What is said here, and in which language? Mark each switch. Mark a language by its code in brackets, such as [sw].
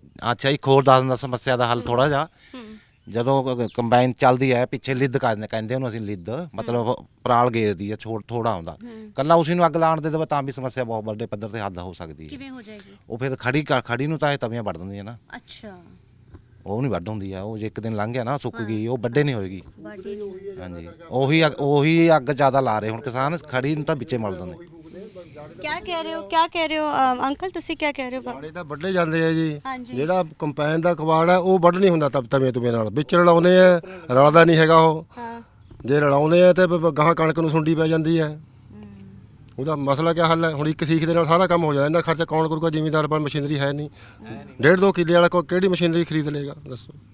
[pa] ਅੱਛਾ, ਇੱਕ ਹੋਰ ਦੱਸ ਦਿੰਦਾ ਸਮੱਸਿਆ ਦਾ ਹੱਲ ਥੋੜਾ ਜਿਹਾ, ਜਦੋਂ ਕੰਬਾਈਨ ਚੱਲਦੀ ਹੈ ਪਿੱਛੇ ਲਿੱਦ ਕਹਿੰਦੇ ਉਹਨੂੰ ਅਸੀਂ, ਲਿੱਦ ਮਤਲਬ ਪਰਾਲ ਗੇਰਦੀ ਹੈ, ਥੋੜਾ ਹੁੰਦਾ, ਕੱਲਾ ਉਸੇ ਨੂੰ ਅੱਗ ਲਾਉਣ ਦੇ ਦੇਵੇ ਤਾਂ ਵੀ ਸਮੱਸਿਆ ਬਹੁਤ ਵੱਡੇ ਪੱਧਰ ਤੇ ਹੱਦ ਹੋ ਸਕਦੀ ਹੈ। ਕਿਵੇਂ ਹੋ ਜਾਏਗੀ? ਉਹ ਫਿਰ ਖੜੀ ਨੂੰ ਤਾਂ ਇਹ ਤਵੀਆਂ ਵੱਢ ਦਿੰਦੀਆਂ ਨਾ, ਅੱਛਾ, ਉਹ ਨਹੀਂ ਵੱਢ ਹੁੰਦੀ ਆ, ਉਹ ਜੇ ਇੱਕ ਦਿਨ ਲੰਘ ਗਿਆ ਨਾ ਸੁੱਕ ਗਈ, ਉਹ ਵੱਡੇ ਨਹੀਂ ਹੋਏਗੀ। ਬਾਡੀ ਨੂੰ ਹਾਂਜੀ, ਉਹੀ ਅੱਗ ਜ਼ਿਆਦਾ ਲਾ ਰਹੇ ਹੁਣ ਕਿਸਾਨ, ਖੜੀ ਨੂੰ ਤਾਂ ਵਿੱਚੇ ਮਲ ਦਿੰਦੇ। [hi] क्या कह रहे हो, क्या कह रहे हो अंकल, ਤੁਸੀਂ क्या कह रहे हो? [pa] ਕਬਾੜੇ ਤਾਂ ਵੱਢੇ ਜਾਂਦੇ ਆ ਜੀ, ਹਾਂਜੀ। ਜਿਹੜਾ ਕੰਪੈਨ ਦਾ ਕਬਾੜ ਹੈ ਉਹ ਵੱਢ ਨਹੀਂ ਹੁੰਦਾ ਤਵੇਂ ਤੁਵੇਂ ਨਾਲ, ਵਿੱਚ ਰਲਾਉਂਦੇ ਆ, ਰਲਦਾ ਨਹੀਂ ਹੈਗਾ ਉਹ। ਹਾਂ, ਜੇ ਰਲਾਉਂਦੇ ਆ ਤੇ ਗਾਹਾਂ ਕਣਕ ਨੂੰ ਸੁੰਡੀ ਪੈ ਜਾਂਦੀ ਹੈ। ਉਹਦਾ ਮਸਲਾ ਕੀ ਹੱਲ ਹੈ? ਹੁਣ ਇੱਕ ਸੀਖ ਦੇ ਨਾਲ ਸਾਰਾ ਕੰਮ ਹੋ ਜਾਣਾ, ਇੰਨਾ ਖਰਚਾ ਕੌਣ ਕਰੂਗਾ? ਜ਼ਿਮੀਂਦਾਰ ਪਰ ਮਸ਼ੀਨਰੀ ਹੈ ਨਹੀਂ, 1.5-2 ਕਿੱਲੇ ਵਾਲਾ ਕਿਹੜੀ ਮਸ਼ੀਨਰੀ ਖਰੀਦ ਲੇਗਾ ਦੱਸੋ?